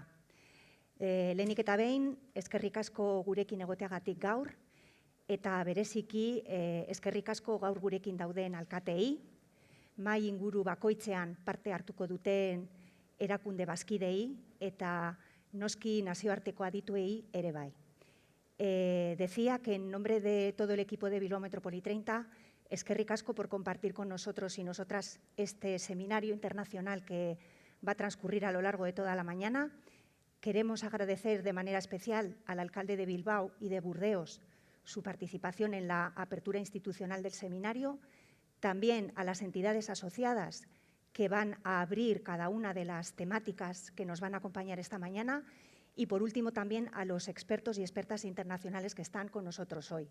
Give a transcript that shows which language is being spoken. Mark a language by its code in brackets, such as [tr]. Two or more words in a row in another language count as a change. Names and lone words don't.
[eu] Lehenik eta behin, eskerrik asko gurekin egoteagatik gaur, eta bereziki eskerrik asko gaur gurekin dauden alkateei, mahai inguru bakoitzean parte hartuko duten erakunde bazkidei eta noski nazioarteko adituei ere bai. [es] Decía que en nombre de todo el equipo de Bilbao Metropoli-30, [eu] eskerrik asko [es] por compartir con nosotros y nosotras este seminario internacional que va a transcurrir a lo largo de toda la mañana. Queremos agradecer de manera especial al alcalde de Bilbao y de Burdeos su participación en la apertura institucional del seminario, también a las entidades asociadas que van a abrir cada una de las temáticas que nos van a acompañar esta mañana y, por último, también a los expertos y expertas internacionales que están con nosotros hoy.